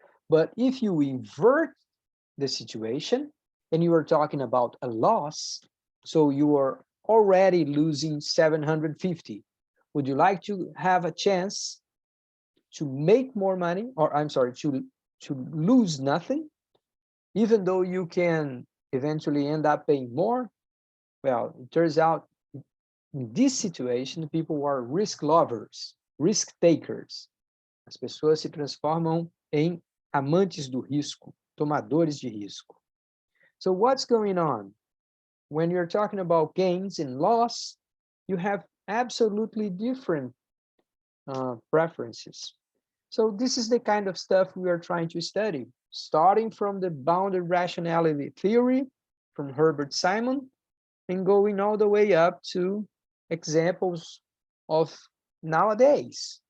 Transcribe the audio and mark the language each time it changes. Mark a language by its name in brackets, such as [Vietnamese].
[English] But if you invert the situation and you are talking about a loss, so you are already losing 750, would you like to have a chance to make more money, or I'm sorry, to lose nothing, even though you can eventually end up paying more? Well, it turns out in this situation, people are risk lovers, risk takers. [Portuguese] As pessoas se transformam em amantes do risco, tomadores de risco. [English] So what's going on? when you're talking about gains and loss, you have absolutely different preferences. So this is the kind of stuff we are trying to study, starting from the bounded rationality theory from Herbert Simon and going all the way up to examples of nowadays.